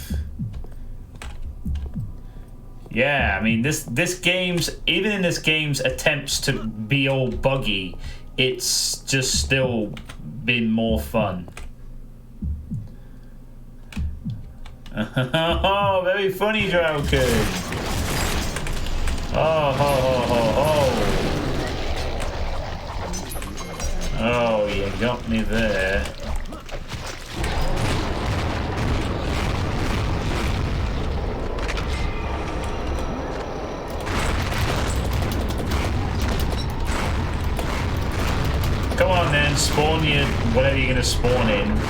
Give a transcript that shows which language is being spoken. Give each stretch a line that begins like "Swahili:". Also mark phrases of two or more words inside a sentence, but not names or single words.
English: Yeah, I mean this game's even in this game's attempts to be all buggy, it's just still been more fun. Oh, very funny, Drowkers. Oh, ho, ho, ho, ho. Oh, you got me there. Come on then, spawn you whatever you're gonna spawn in.